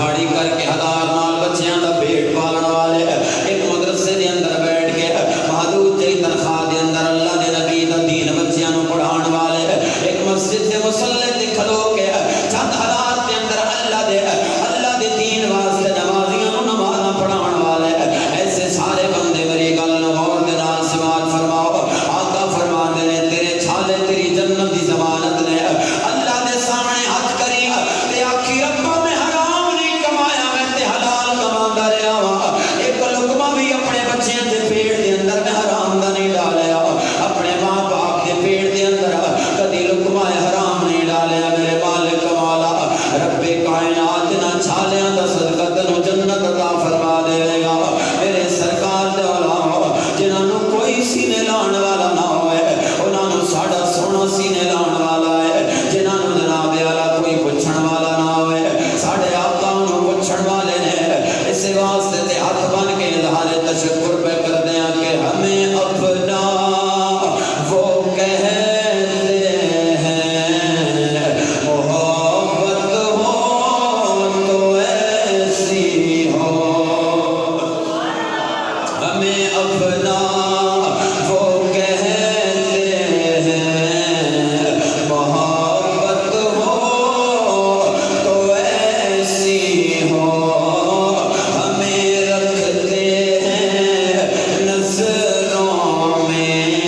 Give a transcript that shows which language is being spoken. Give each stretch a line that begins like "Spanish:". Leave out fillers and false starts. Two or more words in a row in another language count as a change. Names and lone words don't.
Punjabi: کر کے 1000 نال بچیاں دا پیٹ پالن والے ایک مدرسے دے اندر بیٹھ کے محدود جی تنخواہ دے اندر اللہ دے نبی دا دین بچیاں نو پڑھان والے ایک مسجد دے مصلی تے کھلو کے چند حالات دے اندر اللہ دے دین واسطے نمازیاں نو نمازاں پڑھان والے ایسے سارے بندے میری گل نو غور دے نال سماعت فرماؤ آقا فرماندے نے تیرے چھالے تیری جنت دی ضمانت نے اللہ دے سامنے ہاتھ کری تے آکھی ربا میں حرام نہیں کمایا میں تے حلال کماندا رہیا وا ایک لقمہ بھی اپنے بچیاں دے پیٹ دے اندر میں حرام دا نہیں ڈالیا اپنے ماں باپ دے پیٹ دے اندر کدی لقمہ حرام نہیں ڈالیا میرے مالک مولا رب کائنات نہ چھالیاں دا صدقہ تینوں جنت عطا فرما دے گا میرے سرکار دے علماء جنہاں نوں کوئی سینے لان والا نہ ہوئے انہاں نوں ساڈا سونا سینے لان والا ہے جنہاں نوں جناب والا کوئی پوچھن والا نہ ہوئے ساڈے آقا نوں پوچھن والے نے اس واسطے تے ہاتھ بن کے اظہار تشکر پہ کر دیاں
Urdu: کہ ہمیں اپنا وہ کہتے ہیں محبت ہو تو ایسی ہو ہمیں اپنا وہ کہتے ہیں محبت ہو تو ایسی ہو ہمیں رکھتے ہیں نظروں میں